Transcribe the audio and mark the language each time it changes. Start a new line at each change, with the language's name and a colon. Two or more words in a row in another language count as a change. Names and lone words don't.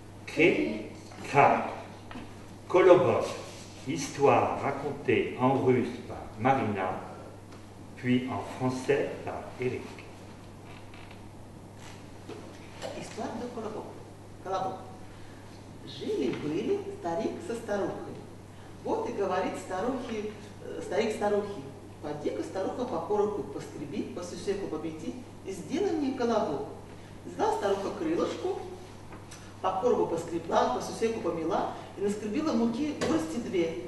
French: Cré, crac. Kolobok, histoire racontée en russe par Marina, puis en français par Eric. Histoire de Колобок. Колобок.
Russian: Жили-были старик со старухой. Вот и говорит старик старухе: поди-ка, старуха, по коробку поскреби, по сусеку помети и сделай мне колобок. Взяла старуха крылышку, по коробу поскребла, по сусеку помела и наскребила муки горсти две.